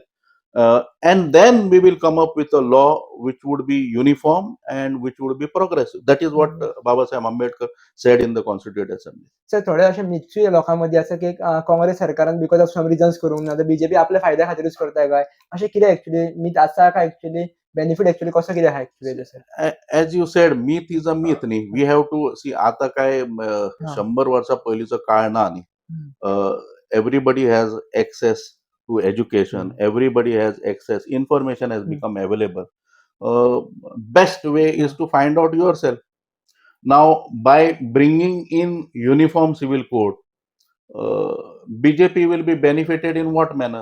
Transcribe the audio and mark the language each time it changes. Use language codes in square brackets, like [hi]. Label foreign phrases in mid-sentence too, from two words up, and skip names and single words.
[en] And then we will come up with a law which would be uniform and which would be progressive. That is what Baba Saheb Ambedkar said in the Constituent Assembly. [kok] सर थोडे असे मिक्स लोकांमध्ये असं की काँग्रेस सरकारान [en] because of some reasons [kok] करूंक ना, बीजेपी आपल्या फायद्या खातीरच करताय काय, अशें कितें [en] actually myth [kok] आसा काय? [en] actually benefit actually [kok] कसो कितें आहा [en] actually sir? As you said, myth is a myth न्ही. We have to see, [kok] आता काय 100 वर्सां पयलींचो काळ ना न्ही. [en] Everybody has access to education. Everybody has access. Information has become available. Best way is to find out yourself. Now, by bringing in uniform civil code, BJP will be benefited in what manner?